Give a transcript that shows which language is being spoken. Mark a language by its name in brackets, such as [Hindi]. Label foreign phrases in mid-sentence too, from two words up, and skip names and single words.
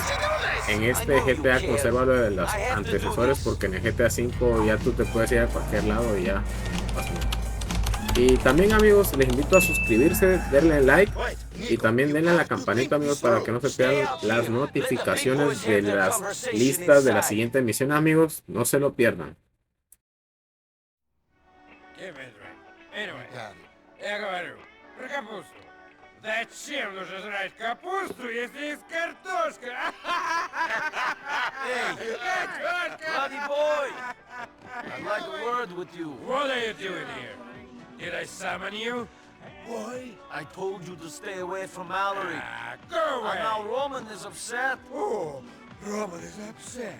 [Spanish] En este GTA conserva lo de los antecesores, porque en el GTA 5 ya tú te puedes ir a cualquier lado y ya pasa. Y también, amigos, les invito a suscribirse, darle like y también denle a la campanita, amigos, para que no se pierdan las notificaciones de las listas de la siguiente emisión, amigos. No se lo pierdan. [Russian] Я говорю, про капусту. Зачем нужно жрать капусту, если есть картошка? [English] Hey, bloody boy! I'd like a word with you. What are you doing here? Did I summon you? Boy, I told you to stay away from Mallory. Ah, go away! And now Roman is upset. Oh, Roman is upset.